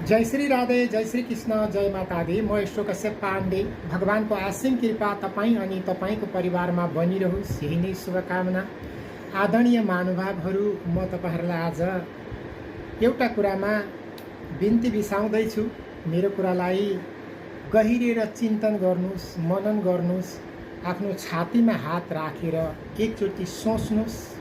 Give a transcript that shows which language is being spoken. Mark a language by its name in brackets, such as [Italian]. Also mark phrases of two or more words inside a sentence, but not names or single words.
[Hindi] जय श्री राधे, जय श्री कृष्ण, जय माता दी। [Nepali] म यस्तो कश्यप पाण्डे। भगवानको असीम कृपा तपाईँ अनि तपाईँको परिवारमा बनिरहोस्, यही नै शुभकामना। आदरणीय महानुभावहरू, म तपाईहरूलाई आज एउटा कुरामा बिन्ती बिसाउँदैछु। मेरो कुरालाई गहिरेर चिन्तन गर्नुहोस्, मनन गर्नुहोस्, आफ्नो छातीमा हात राखेर एकचोटि सोच्नुहोस्।